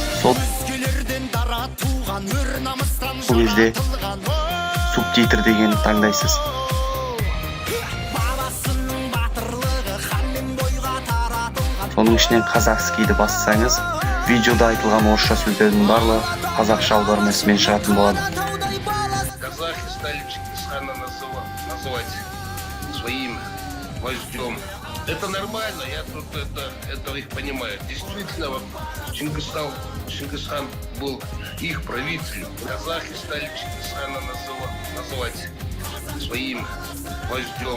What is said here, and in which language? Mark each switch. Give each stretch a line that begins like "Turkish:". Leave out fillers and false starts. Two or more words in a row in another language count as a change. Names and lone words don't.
Kazakh: Сол кезде субтитр дегенді таңдайсыз. Соның ішінен қазақскийді бассаңыз, видеода айтылған орысша сөздердің барлығы қазақша аудармасымен шығатын болады.
Russian: Казахи стали Чингисхана называть своим вождем. Это нормально, я тут это их понимаю. Действительно, вот Чингисхан был их правителем. Казахи стали Чингисхана называть своим вождем.